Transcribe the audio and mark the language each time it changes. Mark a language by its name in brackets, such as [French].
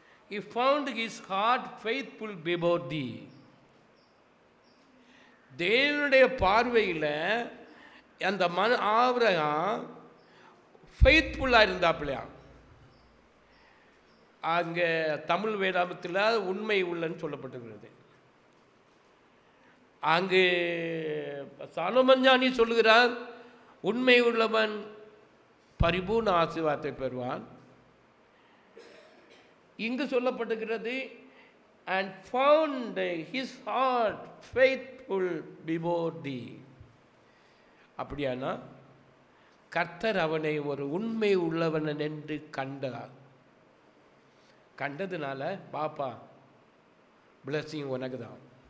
[English] He found his heart faithful before thee. [Tamil] தேவனுடைய பார்வையில் அந்த ஆபிரகாம் ஃபெய்த்ஃபுல்லாக இருந்தாப்பிலையா? அங்கே தமிழ் வேதாமத்தில் உண்மை உள்ளன்னு சொல்லப்பட்டிருக்கிறது. அங்கு சாலமோன் ஞானி சொல்லுகிறார், உண்மை உள்ளவன் பரிபூர்ண ஆசீர்வாதத்தை பெறுவான். இங்கு சொல்லப்பட்டிருக்கிறது, [English] and found his heart faithful before thee. [Tamil] அப்படியானா கர்த்தர் அவனை ஒரு உண்மை உள்ளவன் என்று கண்டார். கண்டதுனால பாப்பா பிளஸிங் உனக்கு தான்.